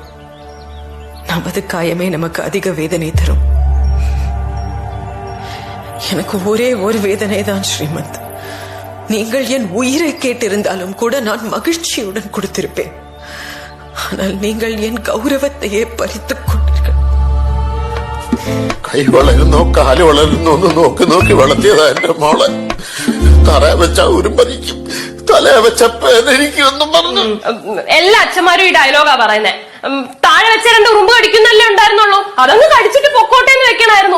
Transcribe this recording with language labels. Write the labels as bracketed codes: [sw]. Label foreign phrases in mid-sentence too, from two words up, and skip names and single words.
[ta] நமது காயமே நமக்கு அதிக வேதனை தரும். எனக்கு ஒரே ஒரு வேதனை தான் ஸ்ரீமத். நீங்கள் என் உயிரை கேட்டிருந்தாலும் கூட நான் மகிழ்ச்சியுடன் கொடுத்திருப்பேன். ஆனால் நீங்கள் என் கௌரவத்தையே பறித்துக் கொண்டீர்கள். [ml] കൈ വളരുന്നോ കാല് വളരുന്നോ എന്ന് നോക്കി നോക്കി വളർത്തിയതാ എന്റെ മോളെ. തറ വെച്ച ഉരുമ്പരിക്കും, തല വെച്ച പേനരിക്കും പറഞ്ഞു. എല്ലാ അച്ഛന്മാരും ഈ ഡയലോഗാ പറയുന്നേ. താഴെ വെച്ച 2 ഉറുമ്പ് കടിക്കുന്നല്ലേ ഉണ്ടായിരുന്നുള്ളൂ, അതങ്ങ് കടിച്ചിട്ട് പൊക്കോട്ടെ എന്ന് വെക്കണായിരുന്നു.